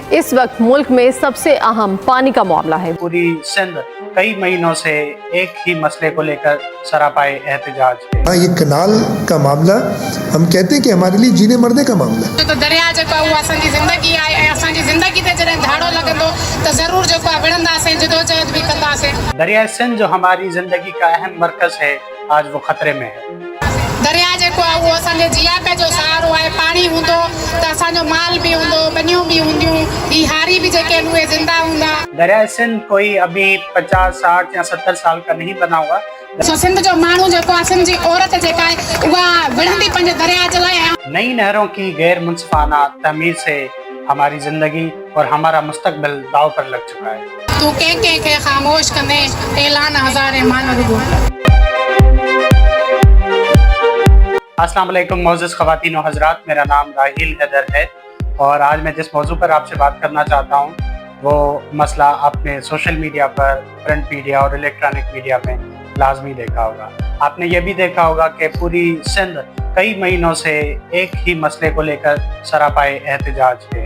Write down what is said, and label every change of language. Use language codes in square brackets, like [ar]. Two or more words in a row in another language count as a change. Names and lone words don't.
[ur] اس وقت ملک میں سب سے اہم پانی کا معاملہ ہے. پوری سندھ کئی مہینوں سے ایک ہی مسئلے کو لے کر سراپا احتجاج ہے. یہ کینال کا معاملہ ہم کہتے ہیں کہ ہمارے لیے جینے مرنے کا معاملہ ہے. तो [sd] दरिया जो असांजी ज़िंदगी आहे, असांजी ज़िंदगी ते जॾहिं धाड़ो लॻंदो त ज़रूर जेको आहे विढ़ंदासीं, जदोजहद भी कंदासीं। [ur] دریا سندھ جو ہماری زندگی کا اہم مرکز ہے، آج وہ خطرے میں ہے. [sd] दरिया जेको आहे उहो असांजे जियापे जो सहारो आहे। पाणी हूंदो त असांजो माल भी हूंदो, बनियूं भी हूंदियूं, ही हारी भी जेके आहिनि उहे ज़िंदा हूंदा। [ur] دریا سندھ کوئی ابھی 50، 60 یا 70 سال کا نہیں بنا ہوا. [sd] सो सिंध जो माण्हू जेको आहे, सिंध जी औरत जेका आहे उहा विढ़ंदी पंहिंजे दरिया जे लाइ। [ur] نئی نہروں کی غیر منصفانہ تعمیر سے ہماری زندگی اور ہمارا مستقبل داؤ پر لگ چکا ہے. [sd] तू कंहिं खे ख़ामोश कंदे ऐलान हज़ारे मान रुगो। [ar] السلام علیکم [ur] معزز خواتین و حضرات, میرا نام راحیل حیدر ہے اور آج میں جس موضوع پر آپ سے بات کرنا چاہتا ہوں وہ مسئلہ آپ نے [en] social media [ur] पर, [en] print media [ur] और [en] electronic media [ur] میں لازمی دیکھا ہوگا. آپ نے یہ بھی دیکھا ہوگا کہ پوری سندھ کئی مہینوں سے ایک ہی مسئلے کو لے کر سراپا احتجاج ہے.